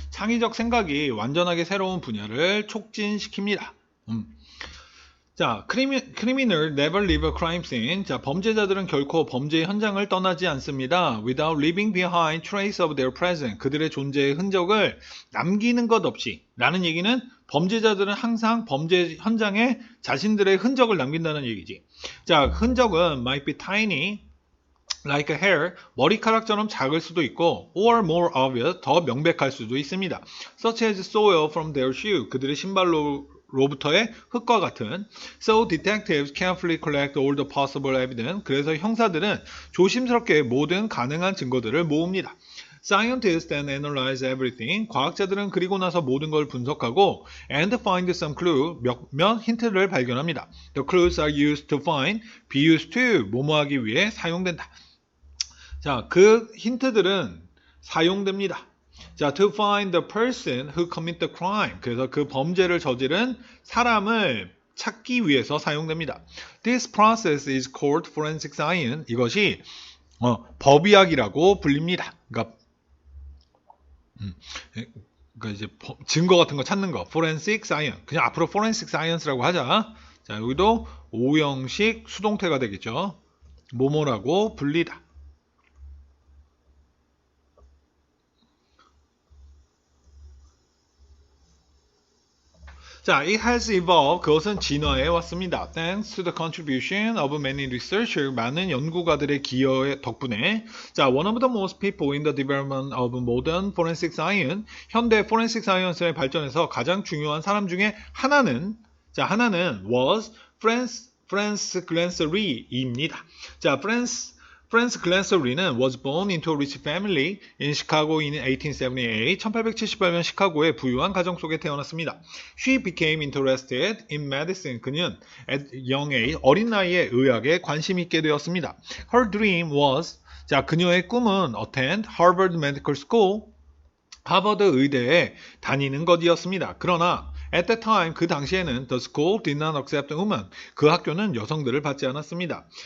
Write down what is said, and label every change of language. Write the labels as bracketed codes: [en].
[ko] 창의적 생각이 완전하게 새로운 분야를 촉진시킵니다. [en] 자, criminal never leave a crime scene. [ko] 자, 범죄자들은 결코 범죄 현장을 떠나지 않습니다. [en] Without leaving behind trace of their presence. [ko] 그들의 존재의 흔적을 남기는 것 없이. 라는 얘기는 범죄자들은 항상 범죄 현장에 자신들의 흔적을 남긴다는 얘기지. 자, 흔적은 [en] might be tiny, like a hair, [ko] 머리카락처럼 작을 수도 있고, [en] or more obvious, [ko] 더 명백할 수도 있습니다. [en] Such as soil from their shoe, [ko] 그들의 신발로부터의 흙과 같은. [en] So detectives carefully collect all the possible evidence. [ko] 그래서 형사들은 조심스럽게 모든 가능한 증거들을 모읍니다. [en] Scientists then analyze everything. [ko] 과학자들은 그리고 나서 모든 걸 분석하고 [en] and find some clue. [ko] 몇몇 힌트를 발견합니다. [en] The clues are used to find, be used to, [ko] 뭐뭐하기 위해 사용된다. 자, 그 힌트들은 사용됩니다. [en] 자, to find the person who commit the crime. [ko] 그래서 그 범죄를 저지른 사람을 찾기 위해서 사용됩니다. [en] This process is called forensic science. [ko] 이것이 법의학이라고 불립니다. 그러니까 이제 증거 같은 거 찾는 거. forensic science. 그냥 앞으로 forensic science라고 하자. 자, 여기도 오형식 수동태가 되겠죠. 뭐뭐라고 불리다. [en] 자, it has evolved. [ko] 그것은 진화해 왔습니다. [en] Thanks to the contribution of many researchers. [ko] 많은 연구가들의 기여 덕분에. [en] 자, one of the most people in the development of modern forensic science. [ko] 현대 forensic science의 발전에서 가장 중요한 사람 중에 하나는, 자, 하나는 was Franz Glanzer입니다. [en] 자, Franz Glanzer는 was born into a rich family in Chicago in 1878. [ko] 1878년 시카고의 부유한 가정 속에 태어났습니다. [en] She became interested in medicine. [ko] 그는 [en] at young age, [ko] 어린 나이에 의학에 관심 있게 되었습니다. [en] Her dream was, [ko] 자, 그녀의 꿈은 [en] attend Harvard Medical School, [ko] 하버드 의대에 다니는 것이었습니다. [en] 그러나 at that time, [ko] 그 당시에는 [en] the school did not accept women. [ko] 그 학교는 여성들을 받지 않았습니다.